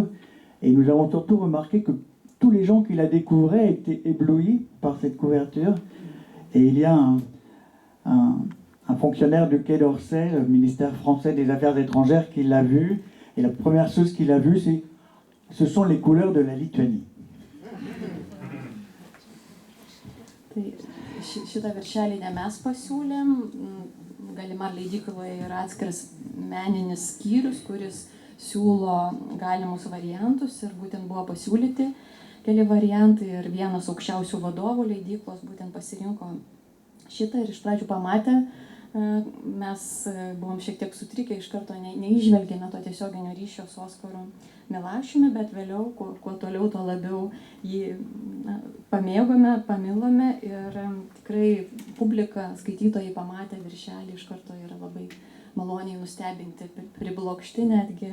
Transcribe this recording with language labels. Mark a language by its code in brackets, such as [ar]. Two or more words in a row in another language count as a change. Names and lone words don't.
[fr] Et nous avons surtout remarqué que tous les gens qui la découvraient étaient éblouis par cette couverture. Et il y a un fonctionnaire du Quai d'Orsay, le ministère français des Affaires étrangères, qui l'a vue. Et la première chose qu'il a vue, ce sont les couleurs de la Lituanie. [lt] Šitą viršelį ne mes pasiūlėm, Gallimard leidykloje yra atskiras meninis skyrius, kuris siūlo galimus variantus ir būtent buvo pasiūlyti keli variantai ir vienas aukščiausių vadovų leidyklos būtent pasirinko šitą ir iš pradžių pamatę, mes buvom šiek tiek sutrikę, iš karto neižvelgėme to tiesioginio ryšio su Oskaru Milašiumi, bet vėliau, kuo toliau, to labiau jį pamėgome, pamilome ir tikrai publika, skaitytojai pamatę viršelį iš karto yra labai maloniai nustebinti, priblokšti netgi.